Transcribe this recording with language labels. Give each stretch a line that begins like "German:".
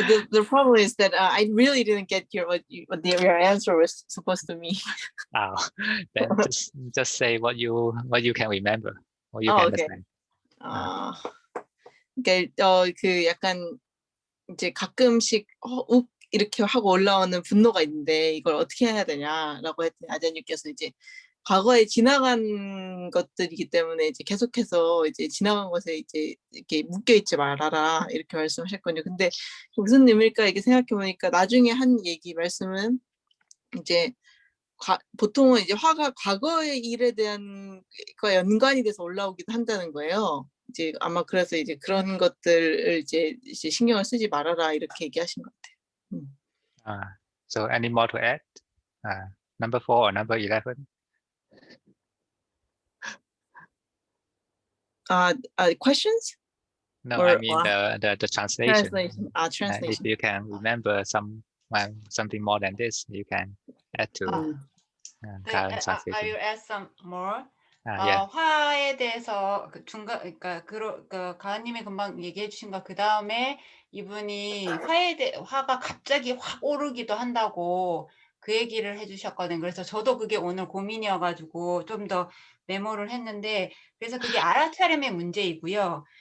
English: The problem is that I really didn't get your answer was supposed to mean. Then just say what you can remember, or you can okay. understand.
Korean: 그러니까 그 약간 이제 가끔씩 욱 이렇게 하고 올라오는 분노가 있는데 이걸 어떻게 해야 되냐라고 했더니 아자뉴께서 이제 과거에 지나간 것들이기 때문에 이제 계속해서 이제 지나간 것에 이제 이렇게 묶여있지 말아라 이렇게 말씀하셨거든요. 근데 무슨 의미일까 이렇게 생각해 보니까 나중에 한 말씀은 이제 보통은 이제 화가 과거의 일에 대한 거 연관이 돼서 올라오기도 한다는 거예요. 이제 아마 그래서 이제 그런 것들을 이제 신경을 쓰지 말아라 이렇게 얘기하신 것 같아요.
English: So any more to add? Number 4 or number 11? Questions? No, I mean the translation. Translation. If you can remember something more than this, you can add to current translation. I will add some more. Yeah.
Korean: 화에 대해서 그러니까 가은님이 금방 얘기해 주신 거 그 다음에 이분이 화가 갑자기 확 오르기도 한다고 그 얘기를 해주셨거든요. 그래서 저도 그게 오늘 고민이어가지고 좀 더 메모를 했는데, 그래서 그게 알아차림의 문제이고요.